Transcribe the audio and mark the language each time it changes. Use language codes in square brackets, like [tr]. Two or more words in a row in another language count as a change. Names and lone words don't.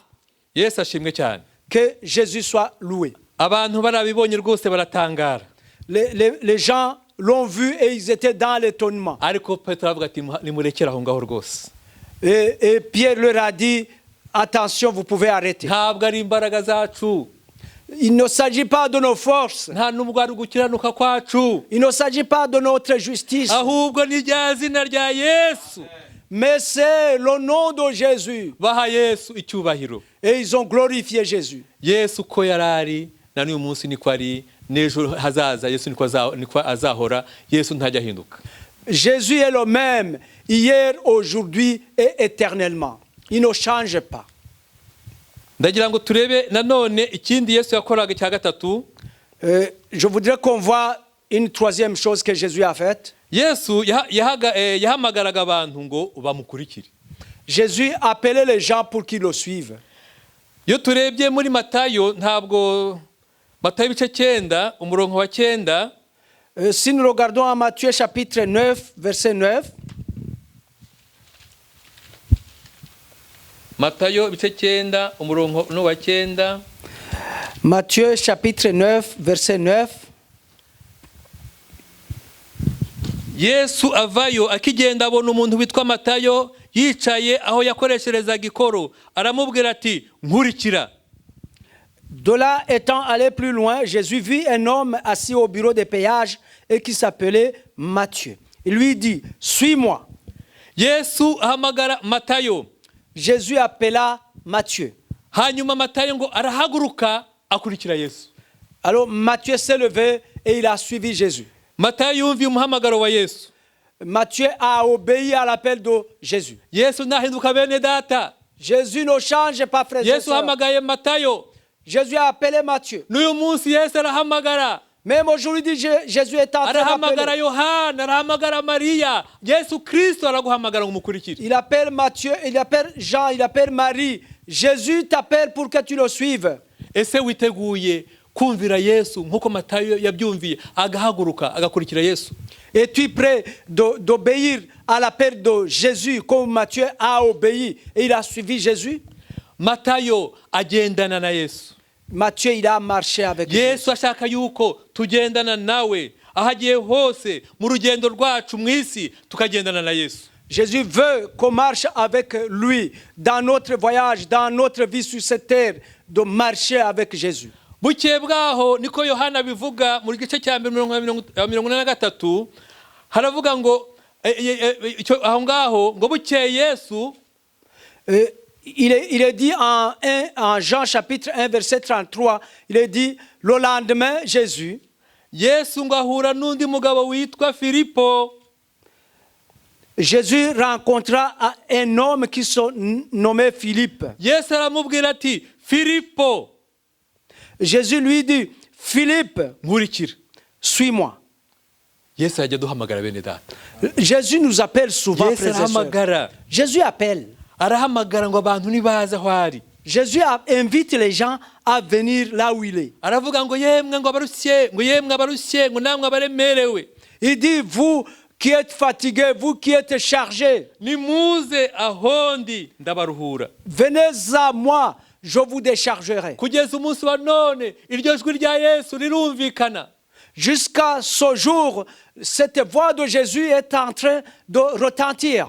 [rw] Yesu ashimwe cyane. [fr] Que Jésus soit loué. [rw] Abantu barabibonye rwose baratangara. [fr] Les gens l'ont vu et ils étaient dans l'étonnement. [rw] Ariko Petero avuga ati nimurekera aho ngaho rwose. [fr] Et Pierre leur a dit attention, vous pouvez arrêter. [rw] Ntabwo ari imbaraga zacu. [fr] Il ne s'agit pas de nos forces. [rw] Nta nubwo ari gukiranuka kwacu. [fr] Il ne s'agit pas de notre justice. [rw] Ahubwo ni rya zina rya Yesu. [fr] Mais c'est le nom de Jésus. [rw] Baha Yesu icyubahiro. [fr] Et ils ont glorifié Jésus. [rw] Yesu ko yarari na n'uyu munsi niko ari n'ejo hazaza Yesu niko azahora. Yesu ntajya ahinduka. [fr] Jésus est le même hier, aujourd'hui et éternellement. Il ne change pas. [rw] Ndagira ngo turebe nanone ikindi Yesu yakoraga cya gatatu. [fr] Je voudrais qu'on voit une troisième chose que Jésus a faite. [rw] Yesu yahamagaraga abantu ngo bamukurikire. [fr] Jésus appelait les gens pour qu'ils le suivent. [rw] Iyo turebye muri Matayo ntabwo Matayo ibice 9 umurongo wa 9. [fr] Si nous regardons à Matthieu chapitre 9 verset 9. [rw] Matayo ibice 9 umurongo wa 9. [fr] Matthieu chapitre 9 verset 9. [rw] Yesu avayo akigenda abona umuntu witwa Matayo yicaye aho yakoresherezaga ikoro, aramubwira ati nkurikira. [fr] De là étant allé plus loin, Jésus vit un homme assis au bureau des péages et qui s'appelait Matthieu. Il lui dit, suis-moi. [rw] Yesu ahamagara Matayo. [fr] Jésus appela Matthieu. [rw] Hanyuma Matayo ngo arahaguruka akurikira Yesu. [fr] Alors Matthieu s'est levé et il a suivi Jésus. [rw] Matayo yumviye umuhamagaro wa Yesu. [fr] Matthieu a obéi à l'appel de Jésus. [rw] Yesu nahinduka bene data. [fr] Jésus ne change pas, frères et [rw] Yesu [fr] sœurs. [rw] ahamagaye Matayo. [fr] Jésus a appelé Matthieu. [rw] N'uyu munsi Yesu arahamagara. [fr] Même aujourd'hui, Jésus est en train [rw] Arahamagara [fr] d'appeler. [rw] Yohana, arahamagara Mariya. Yesu Kristo araguhamagara ngo umukurikire. [fr] Il appelle Matthieu, il appelle Jean, il appelle Marie. Jésus t'appelle pour que tu le suives. [rw] Ese witeguye kumvira Yesu nkuko Matayo yabyumviye agahaguruka agakurikira Yesu? [fr] Es-tu prêt d'obéir à l'appel de Jésus comme Matthieu a obéi et il a suivi Jésus? [rw] Matayo agendana na Yesu. [fr] Matthieu, il a marché avec Jésus. [rw] Yesu ashaka yuko tugendana nawe aho agiye hose mu rugendo rwacu mu isi tukagendana na Yesu. [fr] Jésus veut qu'on marche avec lui dans notre voyage, dans notre vie sur cette terre, de marcher avec Jésus. [rw] Bukeye bwaho niko Yohana bivuga mu gice cya 43 haravuga ngo aho ngaho ngo bukeye Yesu. [fr] Il est dit en Jean chapitre 1 verset 33, il est dit le lendemain Jésus, [rw] Yesu ngo ahura n'undi mugabo witwa Filipo. [fr] Jésus rencontra un homme qui se nommait Philippe. [rw] Yesu aramubwira ati Filipo. [fr] Jésus lui dit, Philippe, [rw] nkurikira. [fr] suis-moi. [rw] Yesu ajya duhamagara bene data. [fr] Jésus nous appelle souvent, [rw] Yesu [fr] frères et sœurs. [rw] arahamagara. [fr] Jésus appelle. [rw] Arahamagara ngo abantu nibaze aho ari. [fr] Jésus invite les gens à venir là où il est. [rw] Aravuga ngo yemwe ngo abarushye, ngo yemwe abarushye, ngo namwe abaremerewe. [fr] Il dit, vous qui êtes fatigués, vous qui êtes chargés, [rw] nimuze ahondi ndabaruhura. [fr] Venez à moi, je vous déchargerai. [rw] Kugeza umunsi wa none iryo jwi rya Yesu rirumvikana. [fr] Jusqu'à ce jour, cette voix de Jésus est en train de retentir.